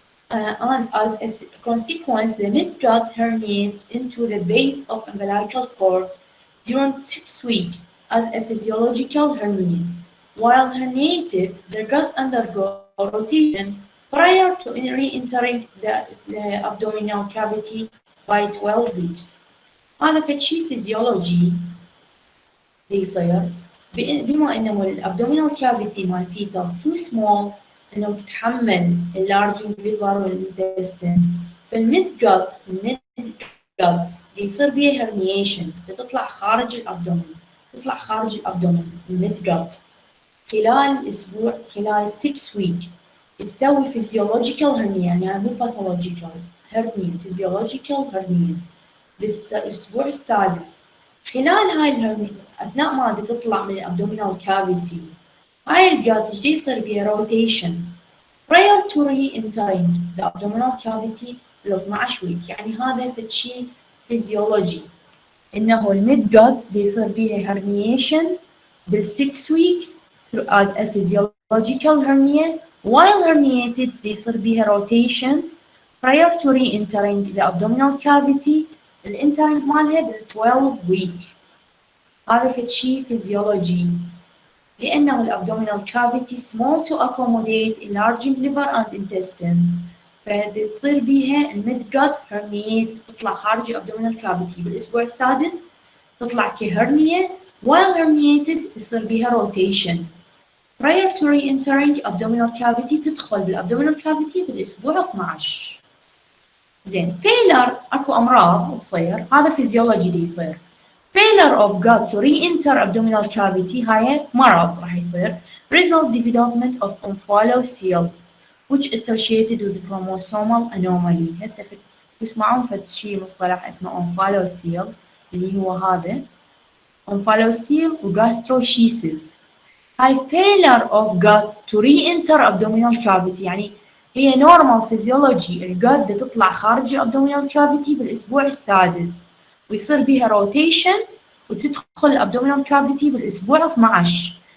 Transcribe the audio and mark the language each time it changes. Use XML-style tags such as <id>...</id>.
<en>And as a consequence, the midgut herniates into the base of umbilical cord during 6 weeks as a physiological hernia. While herniated, the gut undergoes rotation prior to re-entering the abdominal cavity by 12 weeks.</en> <ar>هذا فشي فيزيولوجي يصير بما انه الابدومينال كافيتي مال فيتاس تو سمول انه تتحمل اللارجنج ليفر والانتستين. فالميد جات يصير بيها هرنيشن تطلع خارج الابدومين، تطلع خارج الابدومين الميد جات خلال اسبوع، خلال 6 ويك تسوي فيزيولوجيكال هرنيا، يعني مو باثولوجيكال هرنيا، فيزيولوجيكال هرنيا بالاسبوع السادس. خلال هاي الهرنيا اثناء ما تطلع من الابدومينال كافيتي هاي الجات ايش يصير بيها روتيشن</ar> <en>prior to re-entering the abdominal cavity</en> <ar>ل 12 ويك. يعني هذا فشي فيزيولوجي انه الميد جات يصير بيها herniation بال6 ويك</ar> <en>as a physiological hernia. While herniated</en> <ar>يصير بيها</ar> <en>rotation prior to re-entering the abdominal cavity.</en> <ar>الانترنج مالها بال12 ويك. هذا فشي فيزيولوجي لأنه الابدومينال cavity</ar> <en>small to accommodate enlarging liver and intestine،</en> <ar>فتصير بيها الميد جات herniate تطلع خارج الابدومينال cavity بالأسبوع السادس تطلع كهرنية.</ar> <en>while herniated</en> <ar>يصير بيها</ar> <en>rotation prior to re-entering abdominal cavity</en> <ar>تدخل بالابدومينال</ar> <en>cavity بالأسبوع 12.</en> <ar>زين failure اكو أمراض تصير، هذا فيزيولوجي دي يصير.</ar> <en>failure of gut to re-enter abdominal cavity</en> <ar>هاي مرض راح يصير</ar> <en>result development of omphalocele which associated with chromosomal anomaly.</en> <ar>هسه تسمعون فد شي مصطلح اسمه omphalocele اللي هو هذا omphalocele وgastroschisis. هاي</ar> <en>failure of gut to re-enter abdominal cavity،</en> <ar>يعني هي normal physiology الجت تطلع خارج abdominal cavity بالأسبوع السادس ويصير بيها روتيشن وتدخل الابدومينال كافيتي بالاسبوع 12.</ar>